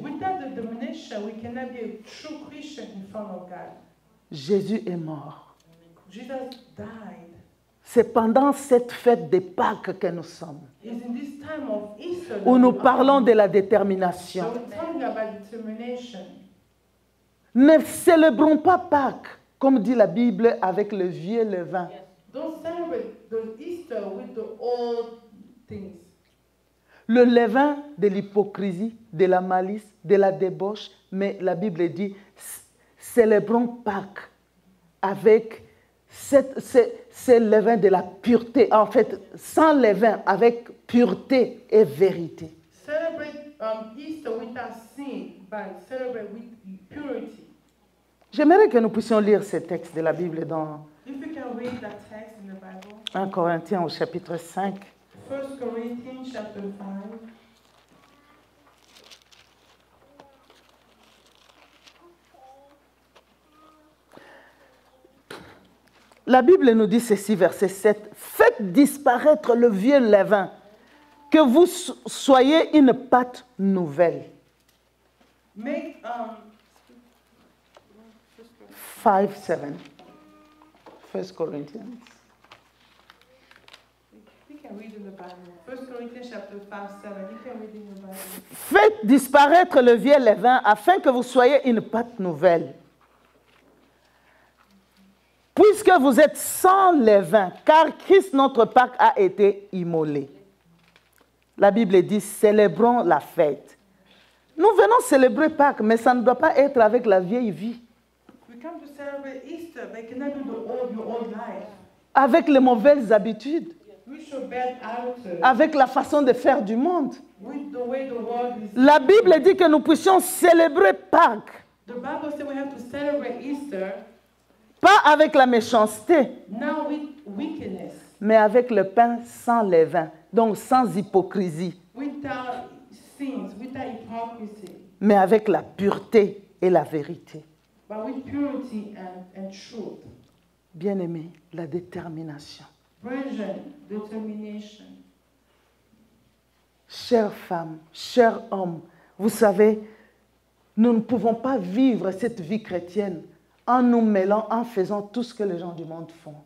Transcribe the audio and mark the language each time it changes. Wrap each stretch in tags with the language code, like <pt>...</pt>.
<en>Without determination, we cannot be a true Christian in front of God.</en> <fr>Jésus est mort.</fr> <en>Jesus died.</en> <fr>C'est pendant cette fête de Pâques que nous sommes,</fr> <en>It's in this time of Easter that</en> <fr>où nous</fr> <en>we</en> <fr>parlons</fr> <en>are.</en> <fr>de la détermination.</fr> <en>So we're talking about determination.</en> <fr>Ne célébrons pas Pâques, comme dit la Bible, avec le vieux levain.</fr> <en>Don't celebrate the Easter with the old things.</en> <fr>Le levain de l'hypocrisie, de la malice, de la débauche, mais la Bible dit, célébrons Pâques avec ce levain de la pureté, en fait, sans levain, avec pureté et vérité.</fr> <en>Celebrate Easter without sin, but celebrate with purity.</en> <fr>J'aimerais que nous puissions lire ces textes de la Bible dans</fr> <en>If you can read that text in the Bible,</en> <fr>1 Corinthiens au chapitre 5.</fr> <en>1 Corinthians chapter 5.</en> <fr>La Bible nous dit ceci, verset 7. Faites disparaître le vieux levain, que vous soyez une pâte nouvelle.</fr> <en>Make 5, 7. 1 Corinthians. you can read in the Bible. 1 Corinthians chapter 5, 7. You can read in the Bible.</en> <fr>Faites disparaître le vieux levain afin que vous soyez une pâte nouvelle. Puisque vous êtes sans levain, car Christ notre Pâque a été immolé. La Bible dit, célébrons la fête. Nous venons célébrer Pâques, mais ça ne doit pas être avec la vieille vie,</fr> <en>We come to celebrate Easter, but it cannot be your old life.</en> <fr>avec les mauvaises habitudes,</fr> <en>With your bad attitude,</en> <fr>avec la façon de faire du monde.</fr> <en>with the way the world is.</en> <fr>La Bible dit que nous puissions célébrer Pâques,</fr> <en>The Bible says we have to celebrate Easter</en> <fr>pas avec la méchanceté,</fr> <en>not with wickedness,</en> <fr>mais avec le pain sans levain, donc sans hypocrisie,</fr> <en>without sins, without hypocrisy,</en> <fr>mais avec la pureté et la vérité.</fr> <en>but with purity and truth.</en> <fr>Bien-aimé, la détermination.</fr> <en>Brethren, determination.</en> <fr>Chères femmes, chers hommes, vous savez, nous ne pouvons pas vivre cette vie chrétienne en nous mêlant, en faisant tout ce que les gens du monde font.</fr>